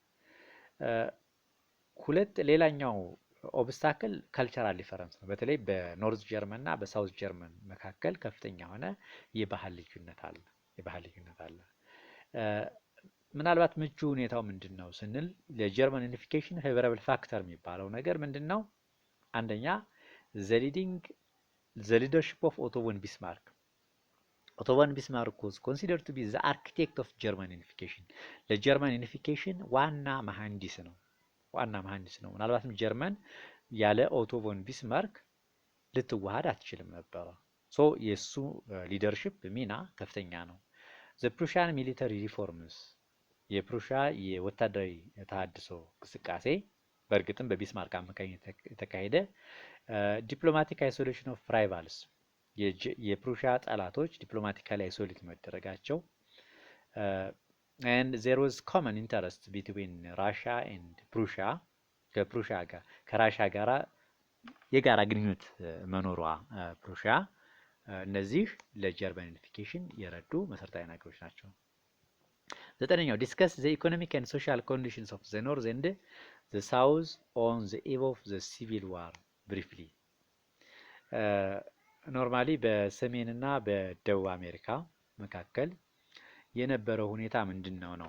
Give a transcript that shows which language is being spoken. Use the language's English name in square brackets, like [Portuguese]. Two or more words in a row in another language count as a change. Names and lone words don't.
[Amharic] ሌላኛው [English] obstacle cultural difference [Amharic] ነው። በተለይ በኖርዝ ጀርመን እና በሳውዝ ጀርመን መካከል ከፍተኛ የሆነ የባህል ልዩነት አለ። ምናልባት ምቹ ሁኔታው ምንድን ነው ስንል ለጀርመን [English] unification favorable factor [Amharic] የሚባለው ነገር ምንድን ነው? [English] አንደኛ the leadership of Otto von Bismarck። ኦቶ ቮን ቢስማርክ was considered to be the architect of German unification። [Amharic] ለጀርመን ዩኒፊኬሽን ዋና መሐንዲስ ነው። ምናልባትም ጀርመን ያለ ኦቶ ቮን ቢስማርክ ልትዋሃድ አትችልም ነበረ። የሱ ሊደርሺፕ ሚና ከፍተኛ ነው። [English] the Prussian military reforms [Amharic] የፕሩሻ የወታደራዊ ተሃድሶ እንቅስቃሴ በእርግጥም በቢስማርክ አማካኝነት የተካሄደ። [English] diplomatic isolation of rivals [Amharic] የፕሩሻ ጠላቶች [English] diplomatically isolate [Amharic] መደረጋቸው። [English] and there was common interest between Russia and Prussia [Amharic] ከራሻ ጋራ የጋራ ግንኙነት መኖሯ ፕሩሺያ እነዚህ ለጀርመን ዩኒፊኬሽን የረዱ መሰረታዊ ነገሮች ናቸው። ዘጠነኛው [English] discuss the economic and social conditions of the north and the south on the eve of the civil war briefly። [Amharic] ኖርማሊ በሰሜንና በደቡብ አሜሪካ መካከል የነበረው ሁኔታ ምንድነው ነው?